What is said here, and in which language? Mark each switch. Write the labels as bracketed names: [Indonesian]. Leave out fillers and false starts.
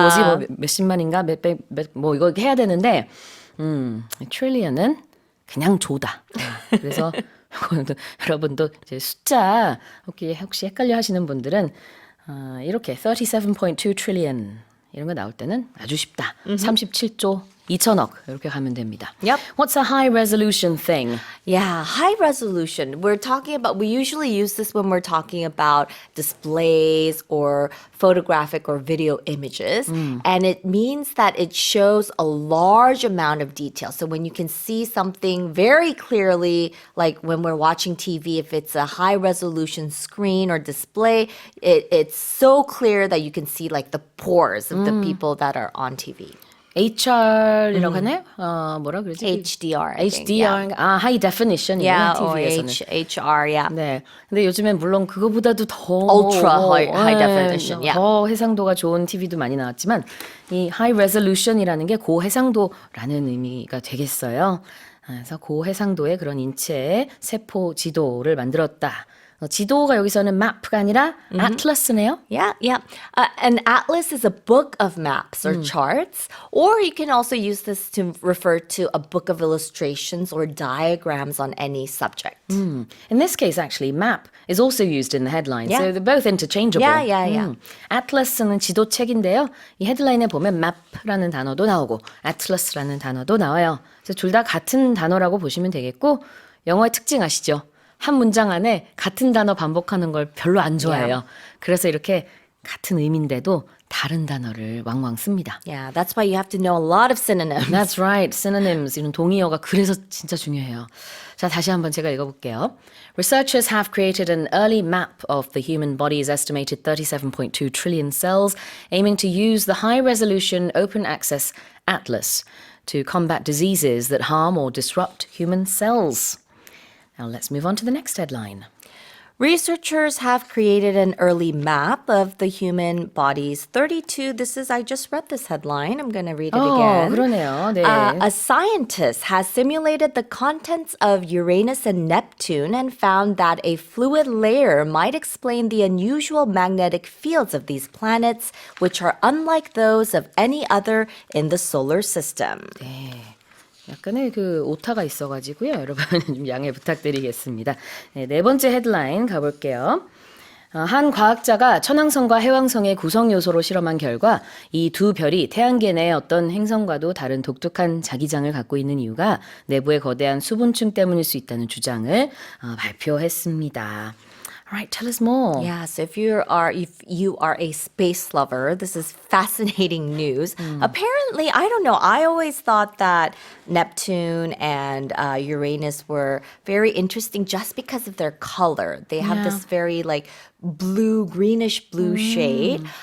[Korean] 뭐지 뭐 몇십만인가 뭐 이거 해야 되는데 트릴리언은 그냥 조다. 그래서 여러분도 이제 숫자 혹시 헷갈려 하시는 분들은 이렇게 37.2 trillion 이런 거 나올 때는 아주 쉽다. 37조 2천억 이렇게 가면 됩니다. [English] Yep. What's a high resolution thing? Yeah, high resolution. We usually use this when we're talking about displays or photographic or video images. And it means that it shows a large amount of detail. So when you can see something very clearly, like when we're watching TV, if it's a high resolution screen or display, it's so clear that you can see like the pores of the people that are on TV. [Korean] HR이라고 하나요? 뭐라 그러지? [English] HDR. I think, HDR, high definition이구나, Yeah, or [Korean] TV에서는. [English] HR, yeah. [Korean] 네. 근데 요즘엔 물론 그거보다도 더 [English] Ultra high definition, yeah. [Korean] 더 해상도가 좋은 TV도 많이 나왔지만 이 high resolution이라는 게 고해상도라는 의미가 되겠어요. 그래서 고해상도의 그런 인체의 세포 지도를 만들었다. 지도가 여기서는 map가 아니라 atlas네요. [English] Yeah. An atlas is a book of maps or charts, or you can also use this to refer to a book of illustrations or diagrams on any subject. In this case, actually, map is also used in the headline, Yeah. so they're both interchangeable. Yeah. [Korean] Atlas는 지도책인데요. 이 헤드라인에 보면 map라는 단어도 나오고 atlas라는 단어도 나와요. 그래서 둘 다 같은 단어라고 보시면 되겠고 영어의 특징 아시죠? 한 문장 안에 같은 단어 반복하는 걸 별로 안 좋아해요. 그래서 이렇게 같은 의미인데도 다른 단어를 왕왕 씁니다. [English] Yeah, that's why you have to know a lot of synonyms. That's right. [Korean] Synonyms, 이런 동의어가 그래서 진짜 중요해요. 자, 다시 한번 제가 읽어볼게요. [English] Researchers have created an early map of the human body's estimated 37.2 trillion cells, aiming to use the high-resolution open-access atlas to combat diseases that harm or disrupt human cells. Now let's move on to the next headline. Researchers have created an early map of the human body's 32. I just read this headline. I'm going to read it again. [Korean] 그러네요. 네. [English] A scientist has simulated the contents of Uranus and Neptune and found that a fluid layer might explain the unusual magnetic fields of these planets, which are unlike those of any other in the solar system. [Korean] 약간의 그 오타가 있어가지고요. 여러분 좀 양해 부탁드리겠습니다. 네, 네 번째 헤드라인 가볼게요. 한 과학자가 천왕성과 해왕성의 구성 요소로 실험한 결과 이 두 별이 태양계 내 어떤 행성과도 다른 독특한 자기장을 갖고 있는 이유가 내부의 거대한 수분층 때문일 수 있다는 주장을 발표했습니다. [English] Alright, tell us more. Yeah, so if you are a space lover, this is fascinating news. Apparently, I don't know. I always thought that Neptune and Uranus were very interesting just because of their color. They have this very like greenish blue shade.